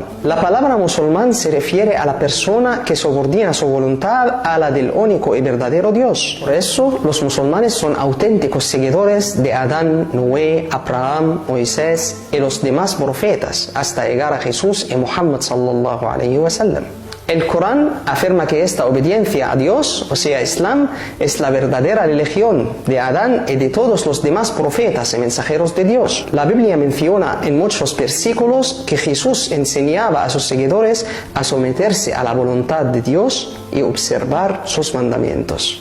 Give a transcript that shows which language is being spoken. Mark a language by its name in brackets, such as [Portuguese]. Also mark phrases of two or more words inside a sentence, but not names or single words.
[Spanish] La palabra musulmán se refiere a la persona que subordina su voluntad a la del único y verdadero Dios. Por eso los musulmanes son auténticos seguidores de Adán, Noé, Abraham, Moisés y los demás profetas hasta llegar a Jesús y Muhammad [Arabic] صلى الله عليه وسلم. [Spanish] El Corán afirma que esta obediencia a Dios, o sea Islam, es la verdadera religión de Adán y de todos los demás profetas y mensajeros de Dios. La Biblia menciona en muchos versículos que Jesús enseñaba a sus seguidores a someterse a la voluntad de Dios y observar sus mandamientos.